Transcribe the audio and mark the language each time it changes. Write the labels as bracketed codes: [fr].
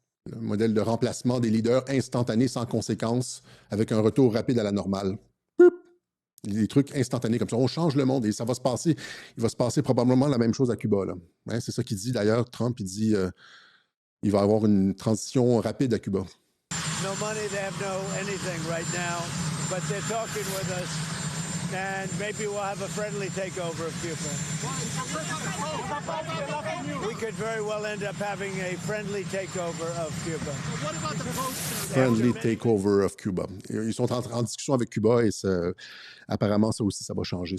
[fr] Le modèle de remplacement des leaders instantanés sans conséquences, avec un retour rapide à la normale. Des trucs instantanés comme ça. On change le monde et ça va se passer. Il va se passer probablement la même chose à Cuba. Là. Hein, c'est ça qu'il dit d'ailleurs, Trump. Il dit il va y avoir une transition rapide à Cuba. [en] No money, they have no anything right now, but they're talking with us, and maybe we'll have a friendly takeover of Cuba. We could very well end up having a friendly takeover of Cuba. What about the post? Friendly takeover of Cuba. [fr] Ils sont en discussion avec Cuba et apparemment, ça aussi, ça va changer.